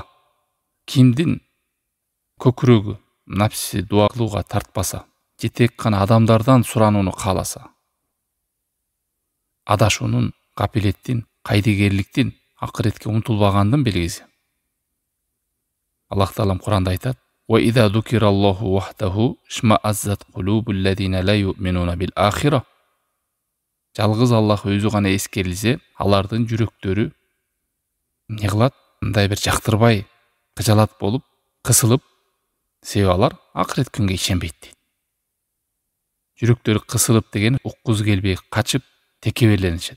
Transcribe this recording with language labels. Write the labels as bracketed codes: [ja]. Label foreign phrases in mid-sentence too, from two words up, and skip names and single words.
[ky] Кимдин көкүрөгү, напси дуа кылууга тартпаса, же тек гана адамдардан суранууну кааласа, адашуунун, капилеттин, кайдыгерликтин, акыретке умтулбагандын белгиси. Аллах Таалам Куранда айтат: [ar] "وإذا ذكر الله وحده اشمأزت قلوب الذين لا يؤمنون بالآخرة." [ky] Жалгыз Аллах өзү гана эскерилсе, алардын жүрөктөрү эмне кылат? Мындай бир жактырбай, кыжалат болуп, кысылып, себеби алар акырет күнгө ишенбейт дейт. Жүрөктөрү кысылып деген уккусу келбей качып, текеберленишет.